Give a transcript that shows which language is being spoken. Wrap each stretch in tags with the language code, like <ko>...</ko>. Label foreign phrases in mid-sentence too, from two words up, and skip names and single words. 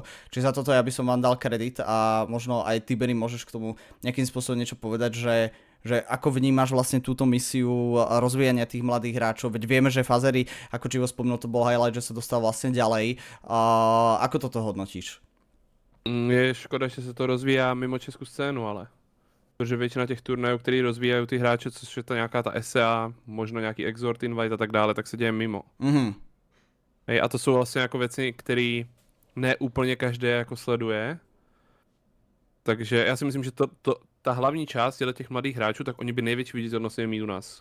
<sk>Čiže za toto ja by som vám dal kredit a možno aj ty, Benny, môžeš k tomu nejakým spôsobom niečo povedať, že ako vnímaš vlastne túto misiu rozvíjania tých mladých hráčov, veď vieme, že Fazery, ako Čivo spomnul, to bol highlight, že sa dostal vlastne ďalej. Ako toto hodnotíš?</sk> <cs>Je škoda, že se to rozvíjá mimo českou scénu, ale protože většina těch turnajů, který rozvíjají ty hráče, což je to nějaká ta SEA, možno nějaký Exort Invite a tak dále, tak se děje mimo. Hej, a to jsou vlastně jako věci, které ne úplně každý jako sleduje. Takže já si myslím, že ta hlavní část těch mladých hráčů, tak oni by největší viditelnost mít u nás.</cs>